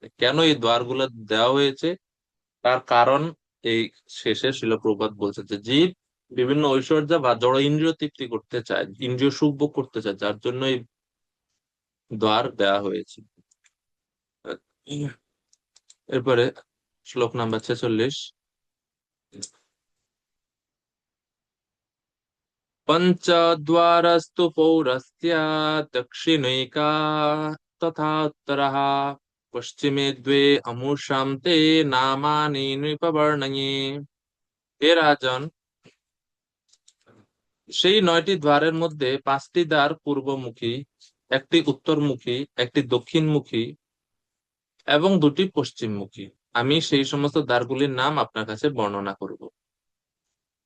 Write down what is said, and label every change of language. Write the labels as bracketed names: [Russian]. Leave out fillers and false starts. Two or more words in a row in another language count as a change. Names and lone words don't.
[Bangla] কেন এই দ্বারগুলো দেওয়া হয়েছে তার কারণ এই শেষে শিল প্রপাত বলছে যে জীব বিভিন্ন ঐশ্বর্য বা জড় ইন্দ্রিয় তৃপ্তি করতে চায়, ইন্দ্রিয় সুখভোগ করতে চায়, যার জন্য এই দ্বার দেওয়া হয়েছে। এরপরে শ্লোক নাম্বার 46। [Sanskrit] पञ्चद्वारस्तु पौरस्य दक्षिणैका तथा उत्तरः पश्चिमे द्वे अमुषां ते नामानि नृपवर्णये। [Bangla] হে রাজন, সেই 9টি দ্বারের মধ্যে 5টি দ্বার পূর্বমুখী, একটি উত্তরমুখী, একটি দক্ষিণমুখী এবং 2টি পশ্চিমমুখী। আমি সেই সমস্ত দ্বারগুলির নাম আপনার কাছে বর্ণনা করব।